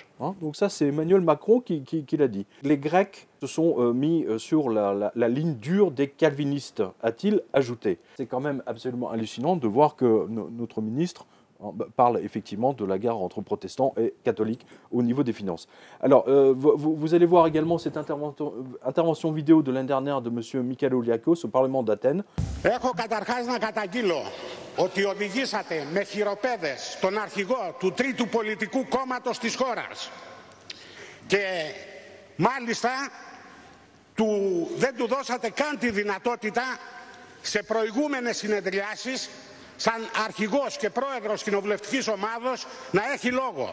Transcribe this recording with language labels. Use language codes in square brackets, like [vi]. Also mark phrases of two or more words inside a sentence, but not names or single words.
[fr] Donc ça, c'est Emmanuel Macron qui l'a dit. Les Grecs se sont mis sur la ligne dure des calvinistes, a-t-il ajouté. C'est quand même absolument hallucinant de voir que notre ministre parle effectivement de la guerre entre protestants et catholiques au niveau des finances. Alors, vous allez voir également cette intervention vidéo de l'année dernière de M. Mikalioulakos au Parlement d'Athènes. [el] Έχω καταρχάς να καταγγείλω ότι οδηγήσατε με χειροπέδες τον αρχηγό του τρίτου πολιτικού κόμματος της χώρας και μάλιστα δεν του δώσατε καν τη δυνατότητα σε προηγούμενες συνεδριάσεις σαν αρχηγός και πρόεδρος κοινοβουλευτικής ομάδος να έχει λόγο.